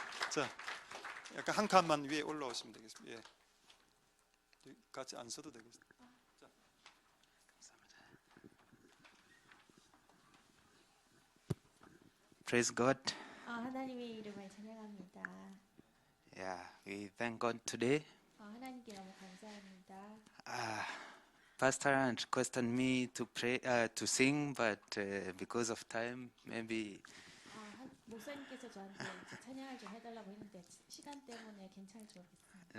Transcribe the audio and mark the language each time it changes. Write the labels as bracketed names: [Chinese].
[Korean] 자, 약간 한 칸만 위에 올라오시면 되겠습니다. 같이 안 써도 되겠습니다. 자, 감사합니다. [English] Praise God. [Korean] 하나님의 이름을 찬양합니다. [English] Yeah, we thank God today. [Korean] 하나님께 너무 감사합니다. [English] Pastor requested me to pray, to sing, but because of time, maybe. [Korean] 목사님께서 저한테 찬양을 좀 해달라고 했는데 시간 때문에 괜찮을지 모르겠습니다.